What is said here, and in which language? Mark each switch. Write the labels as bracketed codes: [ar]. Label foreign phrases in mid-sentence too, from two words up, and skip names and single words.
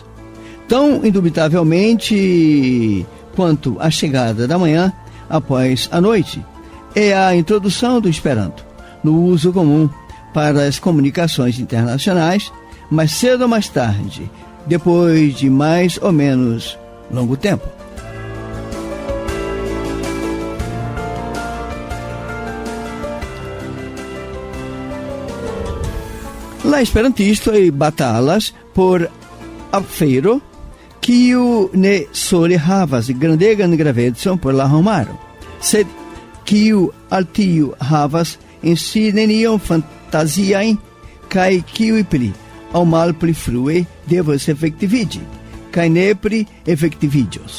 [pt] Tão indubitavelmente quanto a chegada da manhã após a noite é a introdução do Esperanto no uso comum para as comunicações internacionais, mais cedo ou mais tarde, depois de mais ou menos longo tempo. [eo] La esperantistoj batalas por afero kiu ne sole havas grandegan gravecon por la homaro, sed kiu al tiu havas en si nenion fantasiajn kaj kiuj pli aŭ malpli frue devas efektiviĝi kaj nepre efektiviĝos.